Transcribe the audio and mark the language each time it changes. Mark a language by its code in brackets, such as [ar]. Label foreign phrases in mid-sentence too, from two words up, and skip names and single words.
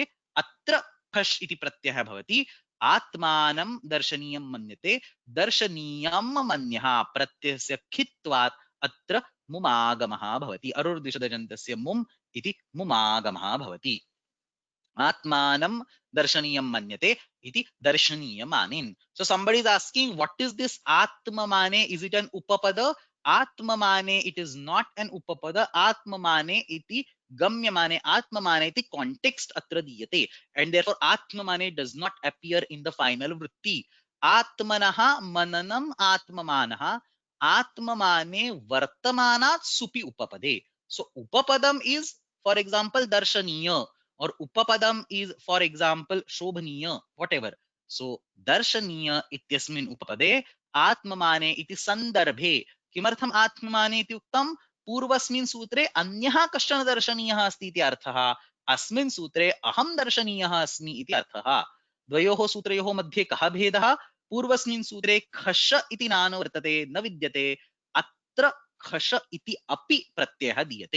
[sa] अत्र खश इति प्रत्ययः भवति. आत्मानं दर्शनीयं मन्यते. दर्शनीयं मन्यः प्रत्ययस्य खित्वात् अत्र मुमागमः भवति. अरुर्दिशदजन्तस्य मुम् इति मुमागमः भवति. आत्मानं दर्शनीयं मन्यते इति दर्शनीयमानिन्. [en] So somebody is asking, what is this atmamane? Is it an upapada? Atmamane, it is not an upapada. [sa] आत्ममाने इति गम्यमाने. आत्ममाने इति context अत्र दीयते. [en] And therefore atmamane does not appear in the final vritti. [sa] आत्मनः मननम् आत्ममानः. आत्ममाने वर्तमानात् सुपि उपपदे. [en] So upapadam is, for example, darshaniya. Or upapadam is, for example, shobhaniya, whatever. [sa] So दर्शनीय इत्यस्मिन् उपपदे आत्ममाने इति सन्दर्भे. किमर्थम् आत्ममाने इति उक्तम्? पूर्वस्मिन् सूत्रे अन्यः कश्चन दर्शनीयः अस्ति इति अर्थः. अस्मिन् सूत्रे अहं दर्शनीयः अस्मि इति अर्थः. द्वयोः सूत्रयोः मध्ये कः भेदः? पूर्वस्मिन् सूत्रे खश इति नानुवर्तते, न विद्यते, अत्र खश इति अपि प्रत्ययः दीयते।